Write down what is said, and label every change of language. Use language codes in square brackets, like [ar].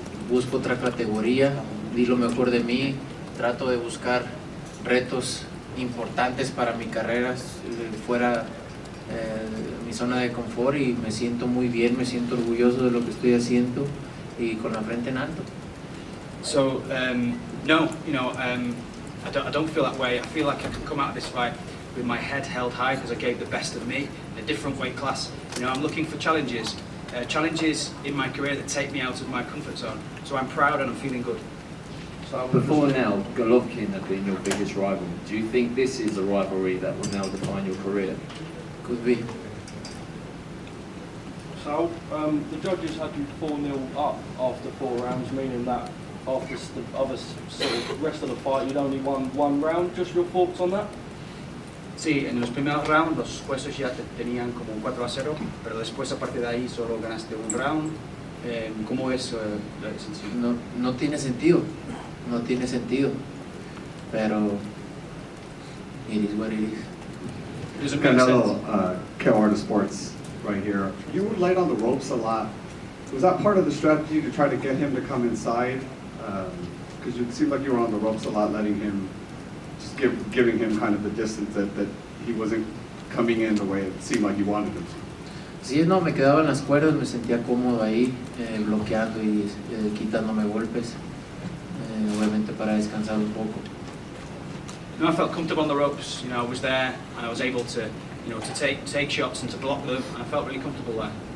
[es] busco otra categoría, di lo mejor de mí, trato de buscar retos importantes para mi carrera fuera mi zona de confort, y me siento muy bien, me siento orgulloso de lo que estoy haciendo y con la frente en alto. [en] So, no, I don't feel that way. I feel like I can come out of this fight with my head held high because I gave the best of me in a different weight class. I'm looking for challenges in my career that take me out of my comfort zone. So I'm proud and I'm feeling good. Before now, Golovkin had been your biggest rival. Do you think this is a rivalry that will now define your career? Could be. So, the judges had you 4-0 up after 4 rounds, meaning that after the rest of the fight you'd only won 1 round. Just your thoughts on that? [es] Sí, en los primeros rounds los jueces ya te tenían como 4-0, pero después a partir de ahí solo ganaste 1 round. ¿Cómo es la decisión? No tiene sentido, no tiene sentido, pero [en] it is what it is. It doesn't make sense. Canelo Sports right here. You were light on the ropes a lot. Was that part of the strategy to try to get him to come inside? Because it seemed like you were on the ropes a lot, letting him, just giving him kind of the distance that he wasn't coming in the way it seemed like you wanted him to. [es] Sí, no, me quedaba en las cuerdas, me sentía cómodo ahí, bloqueando y quitándome golpes, obviamente para descansar un poco. [en] No, I felt comfortable on the ropes. I was there and I was able to, to take shots and to block them, and I felt really comfortable there.